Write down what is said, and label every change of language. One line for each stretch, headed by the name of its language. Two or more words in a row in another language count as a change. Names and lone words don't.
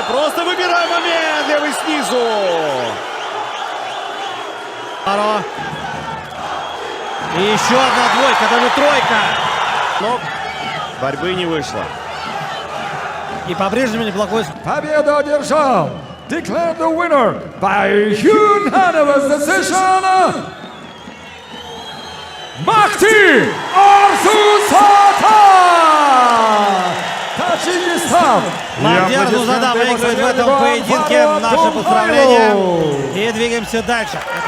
Russian: Просто выбирай момент, левый снизу. И еще одна двойка, даже тройка. Но борьбы не вышло. И по-прежнему неплохой. Победу одержал.
English: Declared the winner by unanimous decision.
Russian: Махти Арзузада. Таджикистан. Махди Арзузада выигрывает в этом поединке. Наше поздравление. И двигаемся дальше.